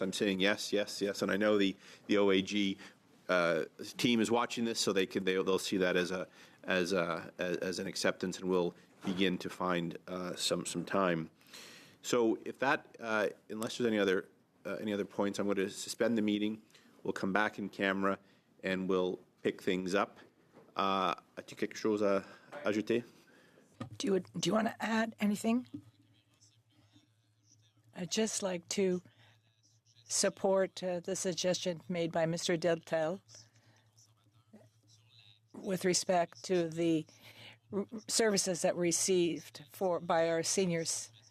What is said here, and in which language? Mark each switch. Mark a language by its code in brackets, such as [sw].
[en] I'm saying yes, yes, yes, and I know the OAG team is watching this, so they'll see that as an acceptance, and we'll begin to find some time. So if that, unless there's any other points, I'm going to suspend the meeting. We'll come back in camera and we'll pick things up. [fr] As-tu quelque chose à ajouter? [en] Do you want to add anything? I'd just like to support the suggestion made by Mr. Deltel with respect to the services that were received by our seniors.